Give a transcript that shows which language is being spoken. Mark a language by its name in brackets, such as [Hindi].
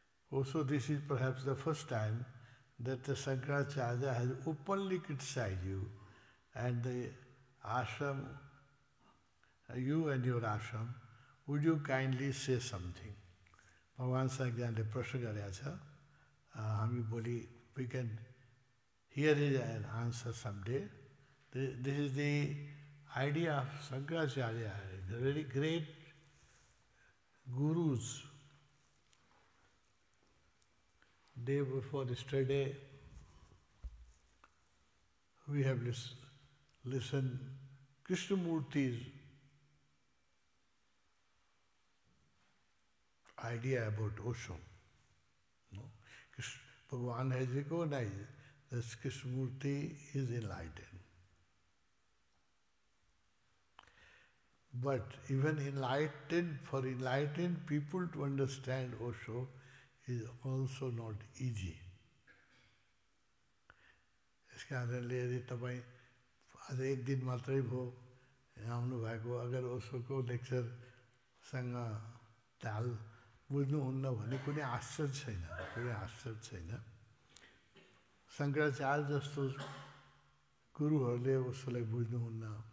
[English] Also, this is perhaps the first time that the Shankaracharya has openly criticized you and the ashram, you and your ashram, would you kindly say something? [Nepali] भगवानसँग एकजनाले प्रश्न गरेको छ, हामी भोलि [English] we can hear his answer someday. This is the idea of Shankaracharya, the very great gurus. Day before yesterday, we have listened Krishnamurti's idea about Osho. No? Bhagavan has recognized that Krishnamurti is enlightened. But even for enlightened people to understand Osho is also not easy. [Nepali] इस कारणले यदि तपाईँ आज एक दिन मात्रै भयो आउनु भएको, अगर ओशोको लेक्चरसँग ताल बुझ्नुहुन्न भने कुनै आश्चर्य छैन. शङ्कराचार्य जस्तो गुरुहरूले ओशोलाई बुझ्नुहुन्न.